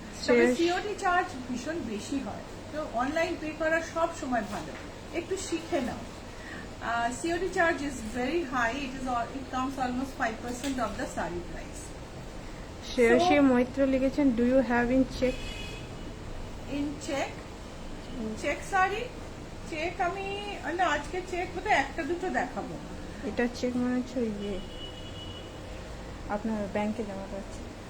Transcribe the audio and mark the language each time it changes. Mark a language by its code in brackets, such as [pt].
[bn] তবে COD charge ভীষণ বেশি হয়, তো অনলাইন পে করা সব সময় ভালো, একটু শিখে নাও। [en] COD charge is very high. It comes almost 5% of the saree price. Shreyashi Maitra লিখেছেন do you have in check? [bn] In check sari, check আমি না, আজকে চেক বোধহয় একটা দুটো দেখাবো। এটা চেক মনে হচ্ছে ওই যে আপনার ব্যাংকে জমা করছে।